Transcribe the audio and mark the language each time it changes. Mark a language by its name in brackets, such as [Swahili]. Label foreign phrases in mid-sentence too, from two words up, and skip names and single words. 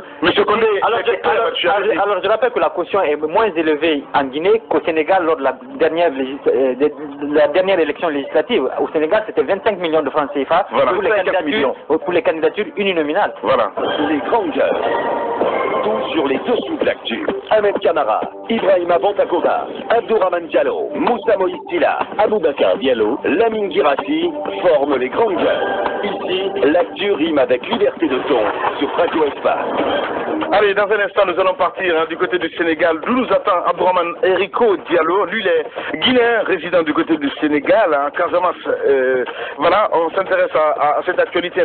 [French] Monsieur Condé, alors je rappelle que la caution est moins élevée en Guinée qu'au Sénégal lors de la dernière élection législative. Au Sénégal, c'était 25 millions de francs CFA pour les candidatures uninominales. Voilà. Les grandes gueules. Tout sur les dessous de l'actu. Ahmed Camara, Ibrahima Bantakoba, Abdourahmane Diallo, Moussa Moïse Tila, Aboubacar Diallo, Lamine Girassi forment les grandes gueules. Ici, l'actu rime avec liberté de ton sur Radio Espace. Allez, dans un instant, nous allons partir du côté du Sénégal, d'où nous attend Abdourahmane Eriko Diallo. Lui, il est guinéen, résident du côté du Sénégal, à Casamance. Voilà, on s'intéresse à cette actualité.